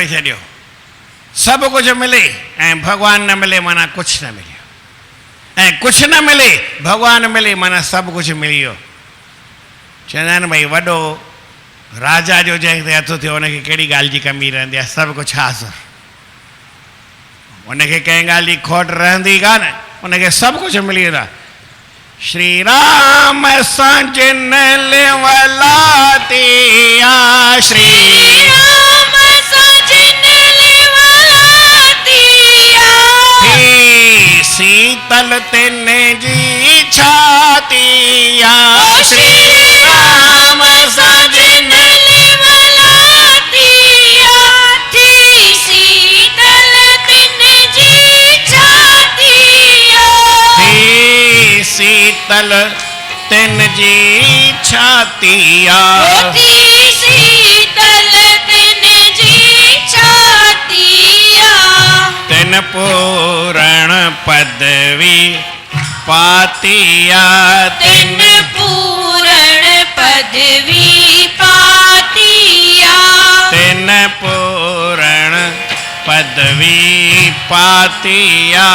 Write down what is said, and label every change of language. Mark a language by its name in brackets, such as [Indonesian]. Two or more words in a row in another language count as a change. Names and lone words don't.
[Sindhi] छॾियो सभु कुझु मिले ऐं भगवान न मिले माना कुझु न मिलियो ऐं कुझु न मिले भगवान मिले माना सभु कुझु मिली वियो चवंदा आहिनि भई वॾो राजा जो जंहिं ते हथु थियो हुनखे कहिड़ी ॻाल्हि जी कमी रहंदी आहे सभु कुझु हाज़ुर हुनखे कंहिं ॻाल्हि जी खोट रहंदी कान हुनखे सभु कुझु मिली वेंदो आहे श्री राम सां जिन लिवलातिया श्री राम सजन लिवलातिया थी शीतल तिन जी छातिया श्री राम सजन लिवलातिया थी शीतल तिन जी छातिया थी शीतल तिन जी छातिया थी शीतल तिन जी छातिया तिन पूरण पदवी पातिया तिन पूरण पदवी पातिया तिन पूरण पदवी पातिया